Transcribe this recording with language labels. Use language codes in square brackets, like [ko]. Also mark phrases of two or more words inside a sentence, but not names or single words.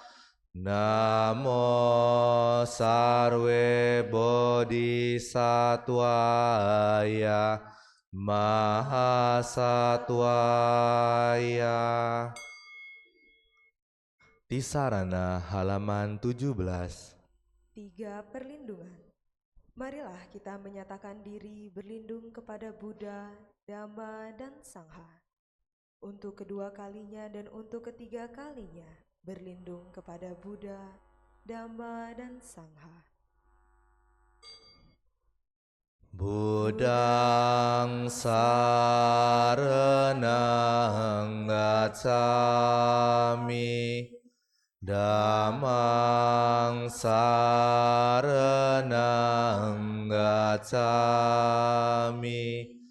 [sa] Namo sarve bodhisattvaya mahasattvaya. [id] Tisarana halaman 17. 3 perlindungan. Marilah kita menyatakan diri berlindung kepada Buddha, Dhamma, dan Sangha. Untuk kedua kalinya dan untuk ketiga kalinya, berlindung kepada Buddha, Dhamma, dan Sangha. [pi] Buddhang saranang gacchami. Dhammang saranang gacchami.